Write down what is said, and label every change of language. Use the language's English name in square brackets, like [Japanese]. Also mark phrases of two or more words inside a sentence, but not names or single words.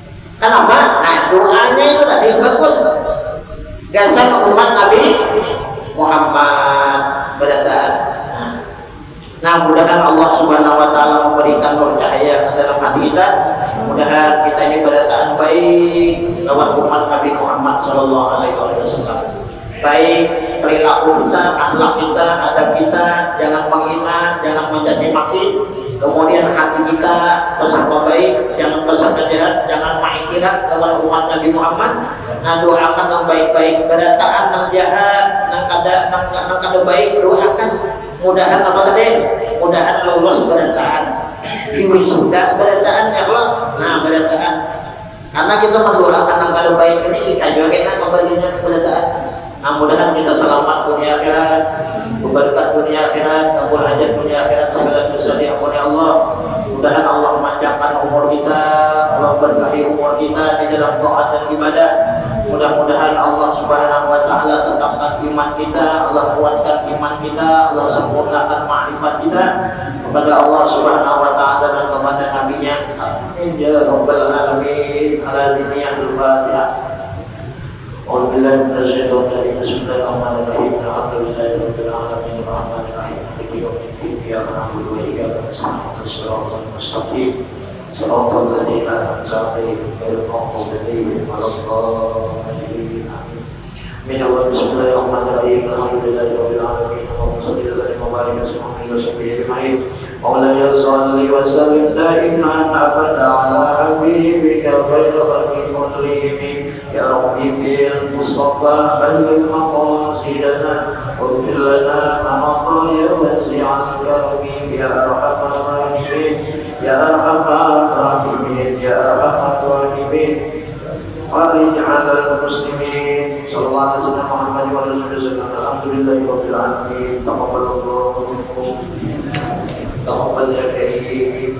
[Indonesian] Nah doanya itu tadi bagus. Gasan umat Nabi Muhammad berataan. Nah mudahan Allah [Arabic] سبحانه وتعالى [Indonesian] memberikan nur cahaya dalam hati kita. Mudahan kita ini berataan baik lawan umat Nabi Muhammad [Arabic] صلى الله عليه وسلم. [Indonesian] Baik perilaku kita, akhlak kita, adab kita, jangan menghina, jangan mencaci maki. Kemudian hati kita bersama baik, jangan bersama jahat, jangan mengiktiraf lawan umat Nabi Muhammad. Nah doakan yang baik-baik, berataan yang jahat, yang kada baik doakan. Mudahan apa tadi? Mudahan lulus berataan, diwisuda berataan [Arabic] يا الله. [Indonesian] Nah berataan, karena kita mendoakan yang kada baik ini kita juga kena kembalinya berataan. Nah mudahan kita selamat dunia akhirat, berkat dunia akhirat, kabul hajat dunia akhirat, segala dosa diampuni Allah. Mudahan Allah memanjangkan umur kita, Allah berkahi umur kita di dalam taat dan ibadah. Mudah-mudahan Allah [Arabic] سبحانه وتعالى [Indonesian] tetapkan iman kita, Allah kuatkan iman kita, Allah sempurnakan ma'rifat kita kepada Allah [Arabic] سبحانه وتعالى [Indonesian] dan kepada nabinya. [Arabic] آمين يا رب العالمين. الفاتحة. أعوذ بالله من الشيطان الرجيم. بسم الله الرحمن الرحيم. الحمد لله رب العالمين. الرحمن الرحيم. مالك يوم الدين. إياك نعبد وإياك نستعين. اهدنا الصراط المستقيم. صراط الذين أنعمت عليهم غير المغضوب عليهم ولا الضالين. Amin. بسم الله الرحمن الرحيم. الحمد لله رب العالمين. اللهم صل وسلم وبارك على محمد وصحبه أجمعين. مولانا صل وسلم دائما أبدا على حبيبك خير الخلق كلهم. يا رب بالمصطفى بلغ مقاصدنا واغفر لنا ما مضى يا واسع الكرم يا أرحم الراحمين يا أرحم الراحمين يا أرحم الراحمين. فرج على المسلمين صلى الله عليه وسلم محمد وعلى اله وسلم الحمد لله رب العالمين تقبل الله منكم تقبل يا كريم